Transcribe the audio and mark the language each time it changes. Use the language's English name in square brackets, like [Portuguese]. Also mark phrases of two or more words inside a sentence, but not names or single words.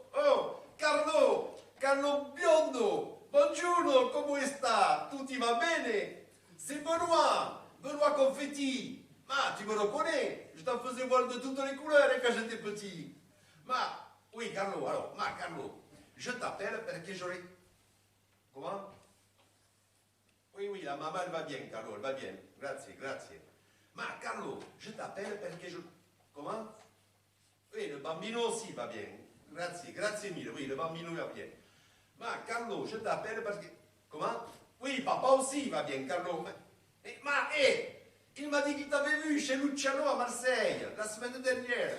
[Italian] Oh, Carlo Biondo. Buongiorno, come sta? Tutti va bene? [French] C'est Benoît Confetti. Ma, tu me reconnais? Je t'en faisais voir de toutes les couleurs quand j'étais petit. Oui, Carlo, alors, Carlo, je t'appelle parce que j'aurais... Comment? Oui, la maman, elle va bien, Carlo, elle va bien. [Italian] Grazie. [French] Carlo, je t'appelle parce que je... Comment? Oui, le bambino aussi va bien. [Italian] Grazie mille. [French] Oui, le bambino va bien. Carlo, je t'appelle parce que... Comment? Oui, papa aussi va bien, Carlo. Il m'a dit qu'il t'avait vu chez Luciano à Marseille, la semaine dernière.